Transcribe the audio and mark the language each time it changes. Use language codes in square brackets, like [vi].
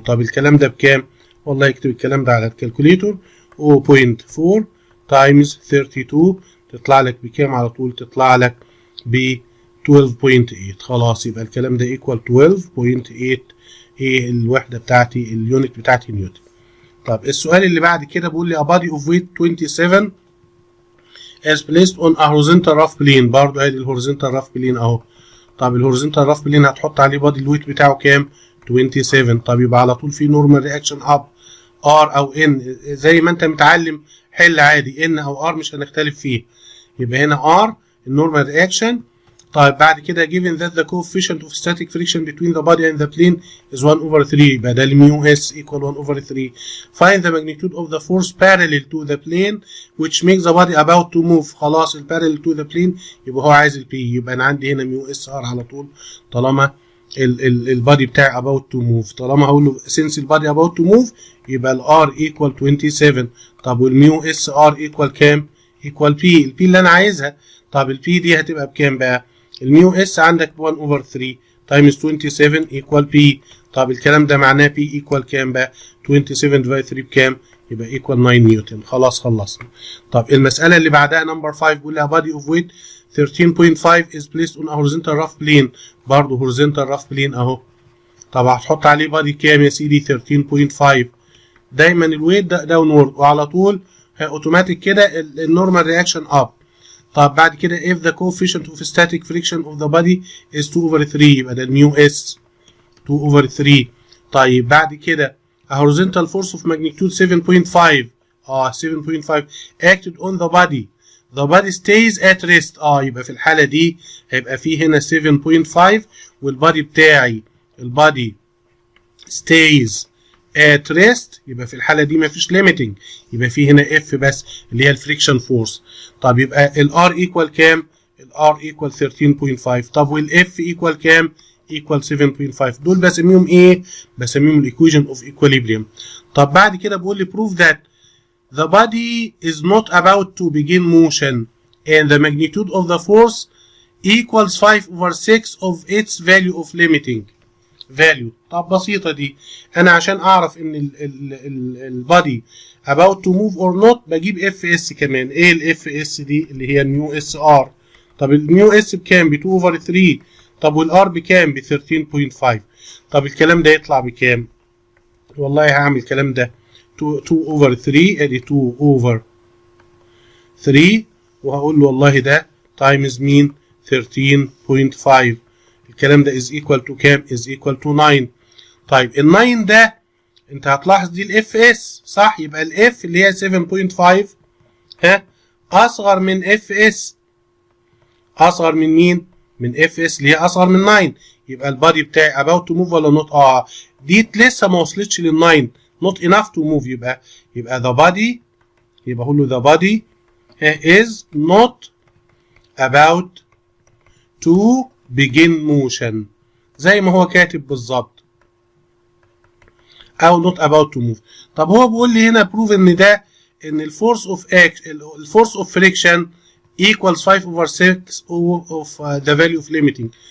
[ar] طب الكلام ده بكام؟ والله اكتب الكلام ده على الكالكوليتور. 0.4 تايمز 32 تطلع لك بكام على طول؟ تطلع لك ب 12.8. خلاص يبقى الكلام ده ايكوال 12.8. ايه الوحده بتاعتي؟ اليونت بتاعتي نيوتن. طب السؤال اللي بعد كده بيقول لي [en] a body of weight 27 is placed on a horizontal rough plane. [ar] برضه ادي الهوريزونتال rough plane اهو. طب الهوريزونتال rough plane هتحط عليه بادي الويت بتاعه كام؟ 27. طب يبقى على طول في نورمال رياكشن اب ار او ان زي ما انت متعلم حل عادي، ان او ار مش هنختلف فيه. يبقى هنا ار النورمال رياكشن. طيب بعد كده [en] given that the coefficient of static friction between the body and the plane is 1 over 3 [ar] يبقى ده الميو اس [en] equal 1 over 3. find the magnitude of the force parallel to the plane which makes the body about to move. [ar] خلاص ال [en] parallel to the plane [ar] يبقى هو عايز البي، يبقى انا عندي هنا ميو اس ار على طول طالما البادي بتاعي [en] about to move. [ar] طالما هقول له since البادي [en] about to move [ar] يبقى ال R equal 27. طب والميو اس R equal كام؟ equal P. البي اللي انا عايزها. طب البي دي هتبقى بكام بقى؟ الميو اس عندك 1 over 3 times 27 equal P. طب الكلام ده معناه P equal كام بقى؟ 27 divided 3 بكام؟ يبقى equal 9 نيوتن. خلاص خلصنا. طب المسألة اللي بعدها نمبر 5 بيقول لها [en] body of weight 13.5 is placed on a horizontal rough plane. [ar] برضه horizontal rough plane اهو. طب هتحط عليه body كام يا سيدي؟ 13.5. دايما الويت ده داونورد وعلى طول اوتوماتيك كده النورمال رياكشن اب. طب بعد كده [en] if the coefficient of static friction of the body is 2 over 3 [ar] يبقى ده الميو اس [en] 2 over 3. [ar] طيب بعد كده [en] a horizontal force of magnitude 7.5 7.5 acted on the body. the body stays at rest. [ar] يبقى في الحالة دي هيبقى فيه هنا 7.5 والبادي بتاعي البادي [en] stays at rest. [ar] يبقى في الحالة دي مفيش limiting. يبقى فيه هنا F بس اللي هي الفريكشن فورس. طب يبقى ال R equal كام؟ ال R equal 13.5. طب وال F equal كام؟ equal 7.5. دول بسميهم ايه؟ بسميهم الايكويشن اوف equilibrium. طب بعد كده بقول لي [en] prove that the body is not about to begin motion and the magnitude of the force equals 5 over 6 of its value of limiting value. [ar] طب بسيطة دي. أنا عشان أعرف إن البادي [en] about to move or not [ar] بجيب اف اس كمان. إيه الاف اس دي؟ اللي هي الميو اس ار. طب الميو اس بكام؟ ب 2 over 3. طب والار بكام؟ ب 13.5. طب الكلام ده يطلع بكام؟ والله هعمل الكلام ده 2 over 3 ادي 2 over 3 وهقول له والله ده تايمز مين؟ 13.5. الكلام ده [en] is equal to [ar] كام؟ [en] is equal to 9. [ar] طيب ال 9 ده انت هتلاحظ دي الاف اس صح؟ يبقى الاف اللي هي 7.5 اصغر من اف اس. اصغر من مين؟ من اف اس اللي هي اصغر من 9. يبقى البادي بتاعي [en] about to move [ar] ولا not؟ دي لسه ما وصلتش لل 9 [en] not enough to move. [ar] يبقى [en] the body [ar] يبقى اقول له [en] the body is not about to begin motion [ar] زي ما هو كاتب بالظبط او [en] not about to move. [ar] طب هو بيقول لي هنا prove ان ده ان الفورس اوف فريكشن [en] equals 5 over 6 of the value of limiting.